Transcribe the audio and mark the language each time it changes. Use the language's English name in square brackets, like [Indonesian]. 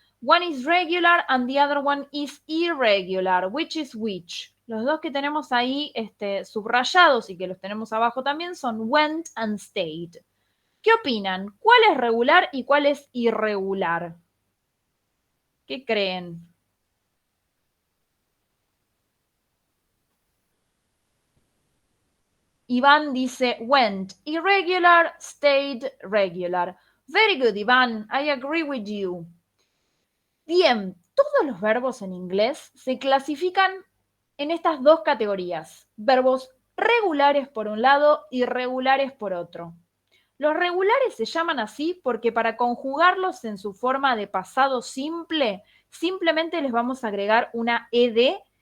[English] One is regular and the other one is irregular. Which is which? [Spanish] Los dos que tenemos ahí subrayados y que los tenemos abajo también son went and stayed. ¿Qué opinan? ¿Cuál es regular y cuál es irregular? ¿Qué creen? Iván dice went, irregular, stayed, regular. [English] Very good, Iván. I agree with you. [Spanish] Bien, todos los verbos en inglés se clasifican en estas 2 categorías. Verbos regulares por un lado y irregulares por otro. Los regulares se llaman así porque para conjugarlos en su forma de pasado simple, simplemente les vamos a agregar una ed